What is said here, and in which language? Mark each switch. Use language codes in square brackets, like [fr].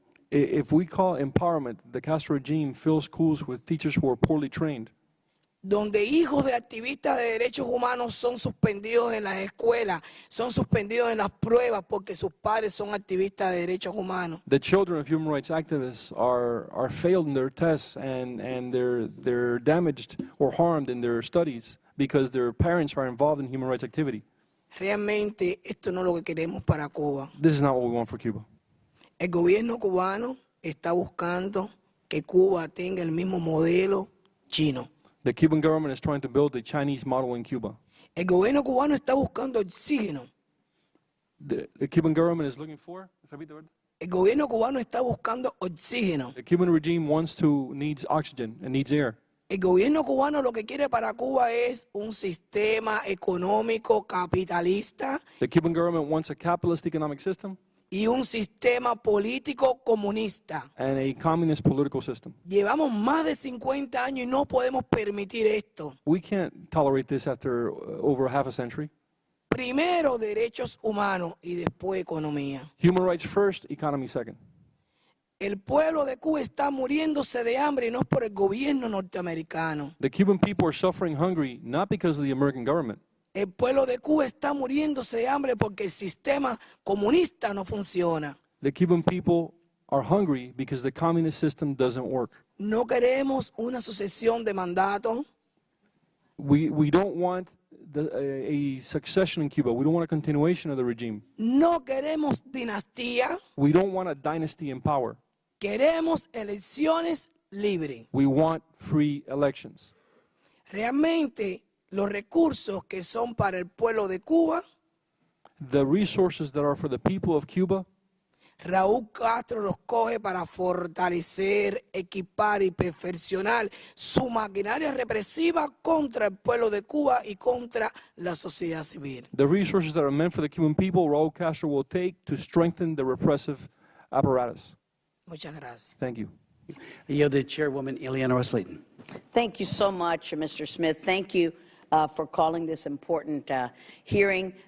[en] if we call empowerment, the Castro regime fills schools with teachers who are poorly trained, [es] donde hijos de activistas de derechos humanos son suspendidos en las escuelas, son suspendidos en las pruebas porque sus padres son activistas de derechos humanos. [en] the children of human rights activists are failed in their tests and they're damaged or harmed in their studies because their parents are involved in human rights activity. [es] Realmente esto no es lo que queremos para Cuba. [en] This is not what we want for Cuba. [es] El gobierno cubano está buscando que Cuba tenga el mismo modelo chino. [en] The Cuban government is trying to build the Chinese model in Cuba. [es] El gobierno cubano está buscando oxígeno. [en] The Cuban government is looking for, repeat the word? [es] El gobierno cubano está buscando oxígeno. [en] The Cuban regime needs oxygen and needs air. [es] El gobierno cubano lo que quiere para Cuba es un sistema económico capitalista [en] The Cuban government wants a capitalist economic system [es] y un sistema político comunista. [en] and a communist political system. [es] Llevamos más de 50 años y no podemos permitir esto. [en] We can't tolerate this after over half a century. [es] Primero derechos humanos y después economía. [en] Human rights first, economy second. [es] El pueblo de Cuba está muriéndose de hambre y no es por el gobierno norteamericano. [en] The Cuban people are suffering hungry not because of the American government. [es] El pueblo de Cuba está muriéndose de hambre porque el sistema comunista no funciona. [en] The Cuban people are hungry because the communist system doesn't work. [es] No queremos una sucesión de mandatos. [en] We don't want a succession in Cuba. We don't want a continuation of the regime. [es] No queremos dinastía, [en] We don't want a dynasty in power. [es] queremos elecciones libres. [en] We want free elections. [es] Realmente los recursos que son para el pueblo de Cuba, [en] The resources that are for the people of Cuba, [es] Raúl Castro los coge para fortalecer, equipar y perfeccionar su maquinaria represiva contra el pueblo de Cuba y contra la sociedad civil. [en] the resources that are meant for the Cuban people, Raul Castro will take to strengthen the repressive apparatus. [es] Muchas gracias. [en] Thank you. I yield to Chairwoman Ileana Ros-Lehtinen. Thank you so much, Mr. Smith. Thank you for calling this important hearing.